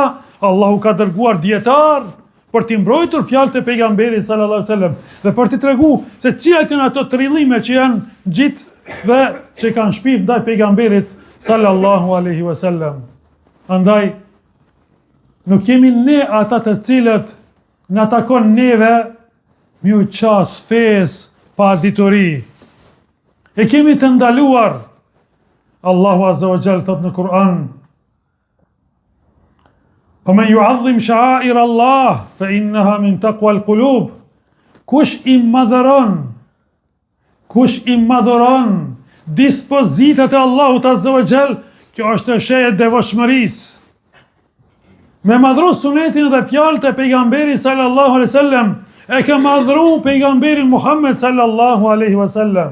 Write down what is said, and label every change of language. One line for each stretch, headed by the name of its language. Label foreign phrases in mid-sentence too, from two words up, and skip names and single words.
Albanian: Allahu ka dërguar dietar për t'i mbrojtur fjalët e pejgamberit
Arabic: صلى الله عليه وسلم
Albanian: dhe për t'i tregu se cilat janë ato trillime që janë gjitë dhe që kanë shpif ndaj pejgamberit
Arabic: صلى الله عليه وسلم.
Albanian: Andaj nuk jemi ne ata të cilët na takon neve mi u qas fes pa ditori. E kemi të ndaluar. Allahu
Arabic: عز وجل
Albanian: thot në Kur'an,
Arabic: ومن يعظم شعائر الله فإنها من تقوى القلوب.
Albanian: Kush i madhuron dispozitat e Allahut
Arabic: عز وجل,
Albanian: kjo është shenjë devotshmërisë. Me madhru sunetin dhe fjalët e pejgamberit
Arabic: صلى الله عليه وسلم,
Albanian: e ka madhru pejgamberin Muhammed
Arabic: صلى الله عليه وسلم.